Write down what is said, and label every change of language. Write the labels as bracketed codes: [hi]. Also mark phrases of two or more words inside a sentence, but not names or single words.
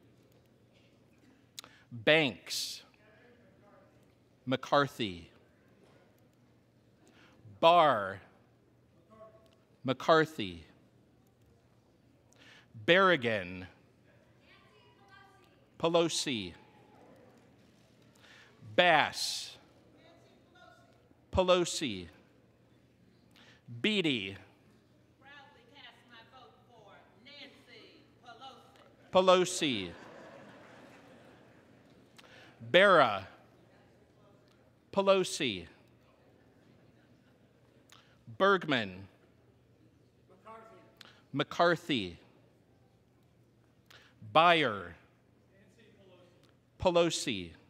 [en] Banks, McCarthy, Barr, McCarthy, Berrigan, Pelosi, Bass, Pelosi, Beatty, proudly cast my vote for Nancy Pelosi. Pelosi, Barra, Pelosi, Bergman, McCarthy, Beyer, Pelosi,